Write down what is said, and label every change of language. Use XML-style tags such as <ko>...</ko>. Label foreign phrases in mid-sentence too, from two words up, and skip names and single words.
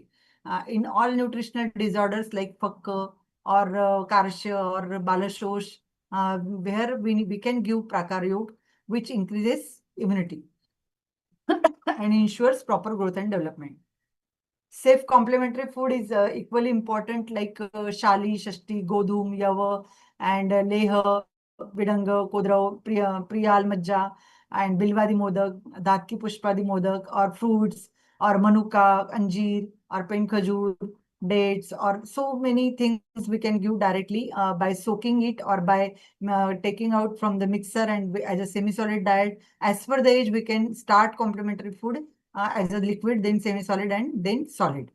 <en>In all nutritional disorders like Fakka or Karshya or Balashosh, where we can give Prakara Yoga, which increases immunity and ensures proper growth and development. Safe complementary food is equally important, like Shali, Shashti, Godum, Yava, and Leha, Vidanga, Kodrav, Priyal, Majja, and Bilvadi Modak, Dhatki Pushpadi Modak, or fruits, or Manuka, Anjeer, or Penkajur, dates, or so many things we can give directly by soaking it, or by taking out from the mixer and as a semi-solid diet. As per the age, we can start complementary food as a liquid, then semi-solid, and then solid.</en>